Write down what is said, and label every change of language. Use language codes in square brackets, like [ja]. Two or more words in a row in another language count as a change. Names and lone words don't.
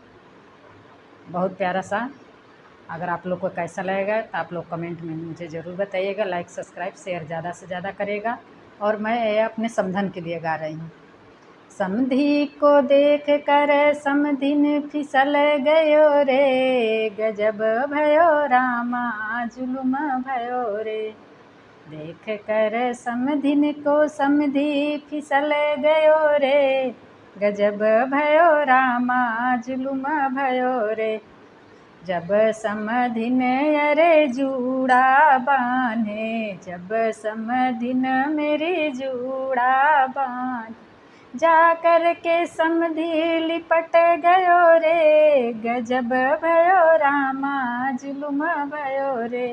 [hi] बहुत प्यारा सा। अगर आप लोग को कैसा लगेगा तो आप लोग कमेंट में मुझे ज़रूर बताइएगा। लाइक, सब्सक्राइब, शेयर ज़्यादा से ज़्यादा करेगा। और मैं ये अपने समधन के लिए गा रही हूँ। समधी को देख कर समधिन फिसल गयो रे, गजब भयो रामा जुलुम भयो रे। देख कर समधिन को समधी फिसल गयो रे, गजब भयो रामा जुलुम भयो रे। जब समधिन अरे जूड़ा बांधे, जब समधिन मेरी जूड़ा बांध, जा कर के समधी लिपट गयो रे, गजब भयो रामा जुलुम भयो रे।